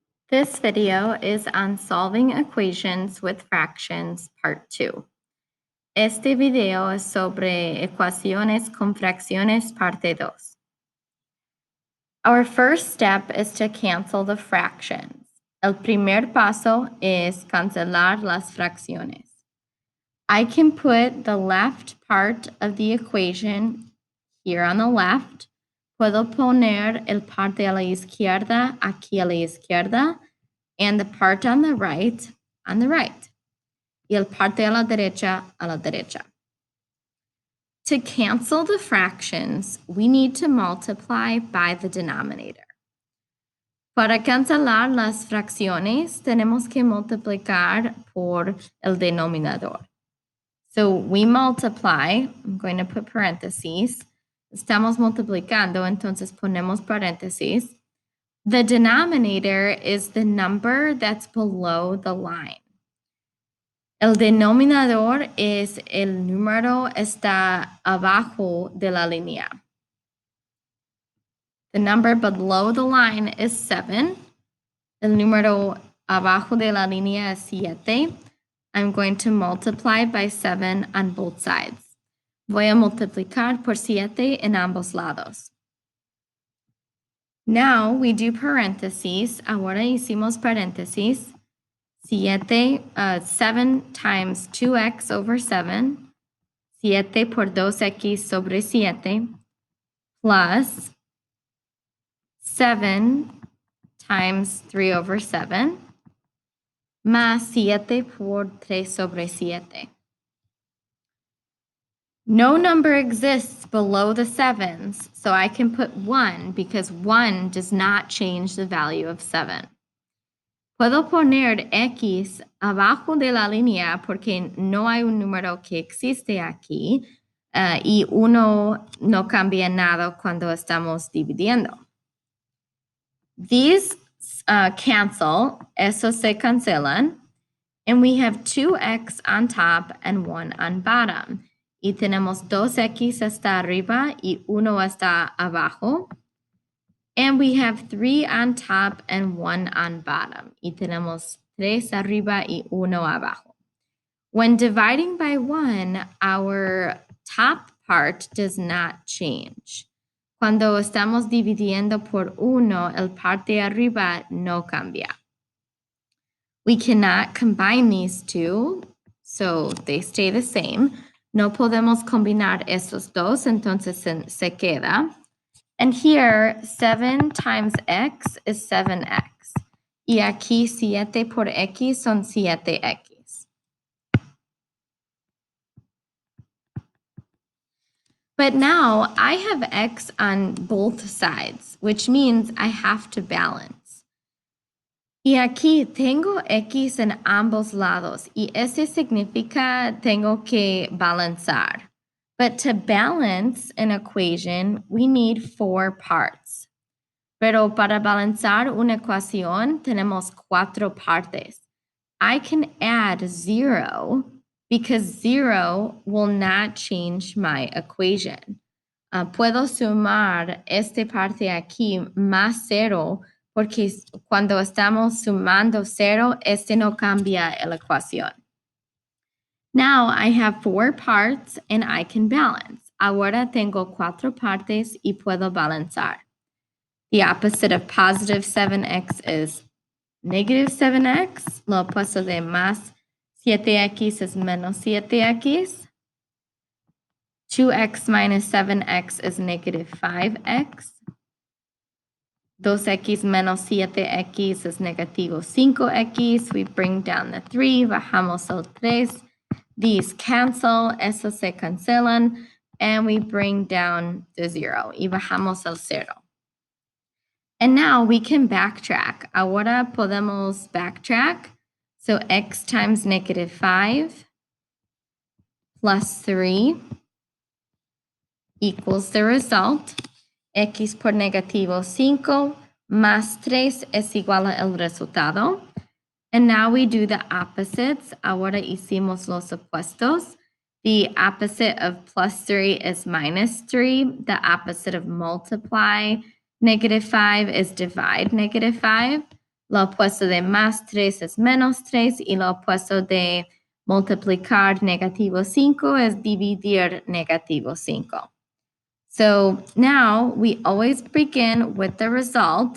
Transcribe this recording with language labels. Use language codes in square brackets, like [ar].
[en] This video is on solving equations with fractions, part 2. [es] Este video es sobre ecuaciones con fracciones, parte 2. [en] Our first step is to cancel the fractions. [es] El primer paso es cancelar las fracciones. [en] I can put the left part of the equation here on the left. [es] Puedo poner el parte a la izquierda aquí a la izquierda, [en] and the part on the right, [es] y el parte a la derecha, [en] To cancel the fractions, we need to multiply by the denominator. [es] Para cancelar las fracciones, tenemos que multiplicar por el denominador. [en] So we multiply, I'm going to put parentheses. [es] Estamos multiplicando, entonces ponemos paréntesis. [en] The denominator is the number that's below the line. [es] El denominador es el número está abajo de la línea. [en] The number below the line is 7. [es] El número abajo de la línea es 7. [en] I'm going to multiply by 7 on both sides. [es] Voy a multiplicar por 7 en ambos lados. [en] Now we do parentheses. [es] Ahora hicimos paréntesis. [en] 7 times 2x over 7. [es] 7 por 2x sobre 7. [en] Plus 7 times 3 over 7. [es] Más 7 por 3 sobre 7. [en] No number exists below the sevens, so I can put 1 because 1 does not change the value of 7. [es] Puedo poner X abajo de la línea porque no hay un número que existe aquí y 1 no cambia nada cuando estamos dividiendo. [en] These cancel, [es] esos se cancelan, [en] and we have 2x on top and 1 on bottom. [es] Y tenemos 2x hasta arriba y 1 hasta abajo. [en] And we have 3 on top and 1 on bottom. [es] Y tenemos 3 arriba y 1 abajo. [en] When dividing by 1, our top part does not change. [es] Cuando estamos dividiendo por 1, el parte arriba no cambia. [en] We cannot combine these two, so they stay the same. [es] No podemos combinar estos dos, entonces se queda. [en] And here, 7 times x is 7x. [es] Y aquí 7 por x son 7x. [en] But now I have x on both sides, which means I have to balance. [es] Y aquí tengo x en ambos lados, y ese significa tengo que balanzar. [en] But to balance an equation, we need 4 parts. [es] Pero para balanzar una ecuación, tenemos 4 partes. [en] I can add 0 because 0 will not change my equation. [es] Puedo sumar esta parte aquí más 0 porque cuando estamos sumando 0, este no cambia la ecuación. [en] Now I have 4 parts and I can balance. [es] Ahora tengo 4 partes y puedo balanzar. [en] The opposite of positive 7x is negative 7x. [es] Lo opuesto de más 7x es menos 7x. [en] 2x minus 7x is negative 5x. [es] 2x menos 7x es negativo 5x. [en] We bring down the 3, [es] bajamos el 3. [en] These cancel, [es] esos se cancelan, [en] and we bring down the 0, [es] y bajamos el 0. [en] And now we can backtrack. [es] Ahora podemos [en] backtrack. So x times negative 5 plus 3 equals the result. [es] X por negativo 5 más 3 es igual a el resultado. [en] And now we do the opposites. [es] Ahora hicimos los opuestos. [en] The opposite of plus 3 is minus 3. The opposite of multiply negative 5 is divide negative 5. [es] Lo opuesto de más 3 es menos 3 y lo opuesto de multiplicar negativo 5 es dividir negativo 5. [en] So now we always begin with the result.